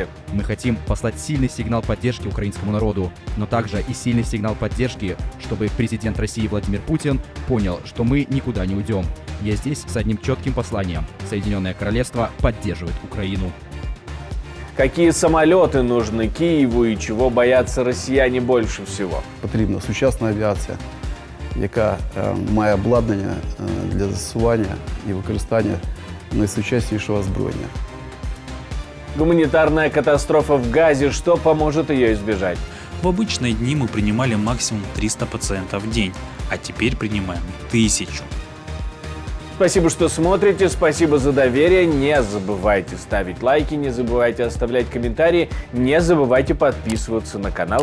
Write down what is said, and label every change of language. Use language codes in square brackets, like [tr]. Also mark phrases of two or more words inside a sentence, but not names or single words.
[ru] Мы хотим послать сильный сигнал поддержки украинскому народу, но также и сильный сигнал поддержки, чтобы президент России Владимир Путин понял, что мы никуда не уйдем. Я здесь с одним четким посланием. Соединенное Королевство поддерживает Украину. Какие самолеты нужны Киеву и чего боятся россияне больше всего? [uk] Потрібна сучасна авіація, яка має обладнання для застосування і використання найсучаснішого озброєння. [ru] Гуманитарная катастрофа в Газе. Что поможет ее избежать? В обычные дни мы принимали максимум 300 пациентов в день, а теперь принимаем 1000. Спасибо, что смотрите, спасибо за доверие. Не забывайте ставить лайки, не забывайте оставлять комментарии, не забывайте подписываться на канал.